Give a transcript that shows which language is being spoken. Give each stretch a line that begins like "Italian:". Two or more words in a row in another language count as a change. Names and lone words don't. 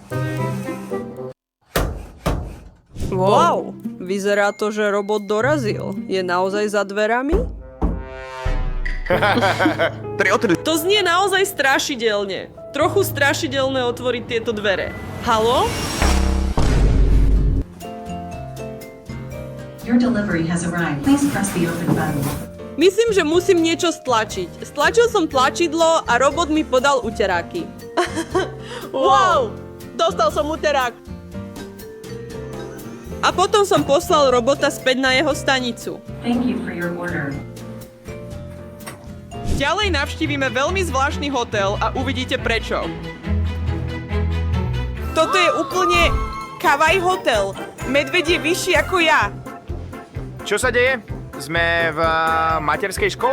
Slovak: Wow, vyzerá to, že robot dorazil. Je naozaj za dverami? To znie naozaj strašidelne. Trochu strašidelné otvoriť tieto dvere. Haló?
English: Your delivery has arrived. Please press the open button.
Slovak: Myslím, že musím niečo stlačiť. Stlačil som tlačidlo a robot mi podal uteráky. Wow! Dostal som uterák. A potom som poslal robota späť na jeho stanicu.
English: Thank you for your order.
Slovak: Ďalej navštívime veľmi zvláštny hotel a uvidíte prečo. Toto je úplne kawaii hotel. Medveď je vyšší ako ja. Čo sa deje? Sme v materskej škole?